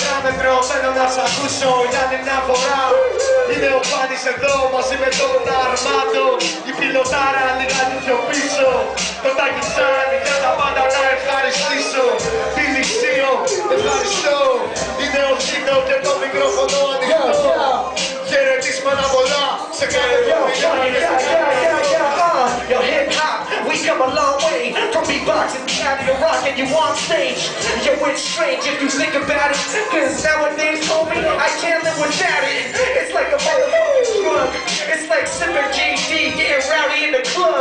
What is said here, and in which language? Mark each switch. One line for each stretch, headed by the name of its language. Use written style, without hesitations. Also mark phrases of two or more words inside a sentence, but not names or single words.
Greek: μέτρο, θέλω να σ' ακούσω για την μια φορά. Είναι ο Φάνης εδώ μαζί με τον Αρμάντο. Η πιλωτάρα λιγάκι πιο πίσω. Το Τάκησαν για τα πάντα να ευχαριστήσω. Φιλιξίο, ευχαριστώ. Είναι ο Χίνο και το μικρόφωνο ανοιχτό. Χαιρετίσματα πολλά σε κάθε
English: Yo, hip hop, we come a long way from beatboxing down to rock and you on stage. Yo, it's strange if you think about it, cause nowadays, homie, I can't live without it. It's like a motherfucking drug. It's like sipping GD, getting rowdy in the club.